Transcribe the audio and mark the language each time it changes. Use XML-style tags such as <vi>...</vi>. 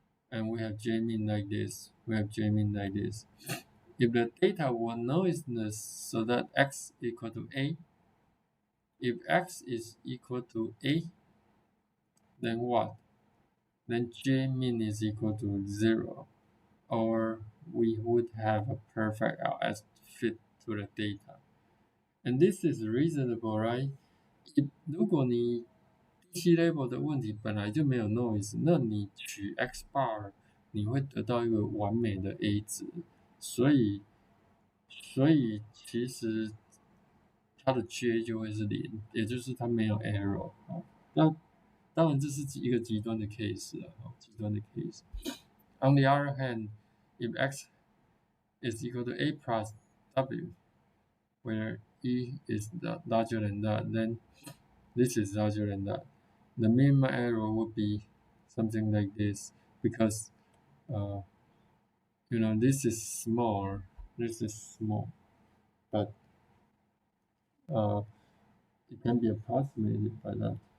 <en>And we have j min like this. We have j min like this. If the data were noiseless so that x equal to a, if x is equal to a, then what? Then j min is equal to 0. Or we would have a perfect LS fit to the data. And this is reasonable, right?</en> <zh>如果你 DC level 的问题本来就没有 noise，那你取 x bar，你会得到一个完美的 A 值，所以其实它的 J 就会是0，也就是它没有 error。那当然这是一个极端的 case 极端的 case。</zh> <en>On the other hand, if x is equal to a plus w, where e is larger than that, then this is larger than that. The minimum error would be something like this because this is small, but it can be approximated by that.</en>